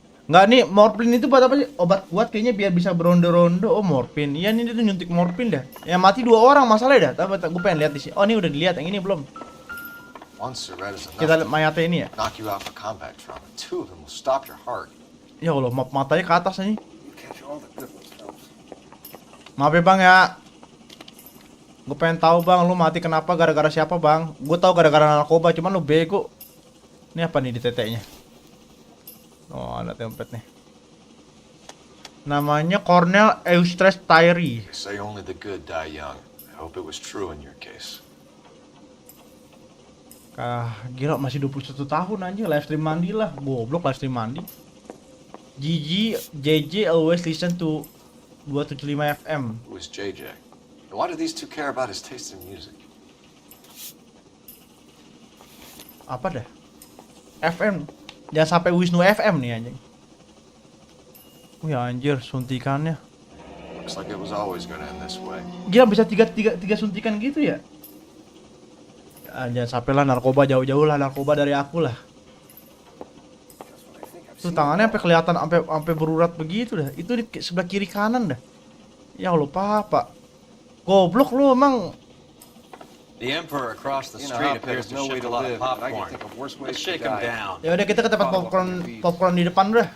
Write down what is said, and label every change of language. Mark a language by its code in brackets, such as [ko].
[id] Nggak nih, morfin itu buat apa sih? Obat kuat kayaknya biar bisa berondo-rondo. Oh morfin, iya ini tuh nyuntik morfin dah. Yang mati 2 orang masalahnya dah. Tapi gue pengen lihat di sini. Oh ini udah dilihat, yang ini belum. Kita lihat mayatnya ini ya. [en] Knock you out for combat trauma. 2 of them will stop your heart. [id] Ya Allah, matanya ke atas nih. Maaf ya Bang ya. Gue pengen tahu Bang, lu mati kenapa, gara-gara siapa Bang? Gue tahu gara-gara narkoba, cuman lu bego. Ini apa nih di teteknya? Oh, ada template nih. Namanya Cornell Eustace Tyree. [en] They say only the good die young. I hope it was true in your case. [id] Gila masih 21 tahun aja, live stream mandi lah. Goblok live stream mandi. [en] JJ always listen to 275 FM. Who is JJ? And why do these two care about his taste in music? [id] Apa dah? FM. Jangan sampai Wisnu FM nih anjing. Ya anjir suntikannya. [en] Looks like it was always gonna end this way. [id] Gila bisa tiga suntikan gitu ya? Jangan sampai lah narkoba, jauh-jauh lah narkoba dari aku lah. Tuh tangannya sampai kelihatan sampai berurat begitu dah. Itu di sebelah kiri kanan dah. Ya Allah Pak. Goblok lu emang. [en] The Emperor across the street appears to ship a lot of popcorn. Let's shake him down. [id] Ya udah kita ke tempat popcorn di depan udah.